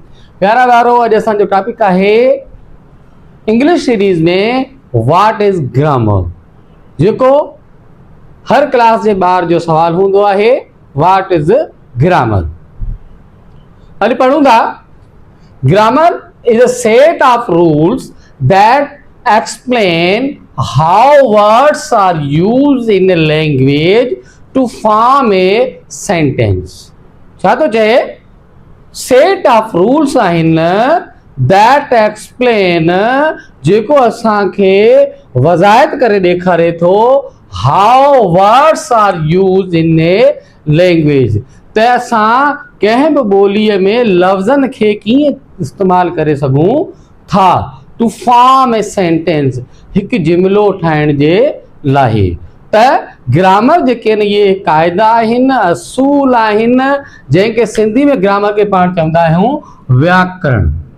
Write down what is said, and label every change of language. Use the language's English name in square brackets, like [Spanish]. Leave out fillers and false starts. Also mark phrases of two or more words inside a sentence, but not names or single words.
[Sindhi] प्यारा वारो, अॼु असांजो टॉपिक आहे [English] English series [Sindhi] में [English] what is grammar, [Sindhi] जेको हर क्लास जे ॿार जो सवाल हूंदो आहे। [English] what is grammar? [Sindhi] अॼु पढ़ूं था। [English] grammar is a set of rules that explain how words are used in a language to form a sentence. [Sindhi] छा तो चए? [English] set of rules [Sindhi] आहिनि [English] that explain, [Sindhi] जेको असांखे वज़ाहत करे ॾेखारे थो [English] how words are use in a language, [Sindhi] त असां कंहिं बि ॿोलीअ में लफ़्ज़नि खे कीअं इस्तेमालु करे सघूं था [English] to form a sentence, [Sindhi] हिकु जुमिलो ठाहिण जे लाइ। त ग्रामर जेके आहिनि इहे क़ाइदा आहिनि, असूल आहिनि, जंहिंखे सिंधी में ग्रामर खे पाण चवंदा आहियूं व्याकरण।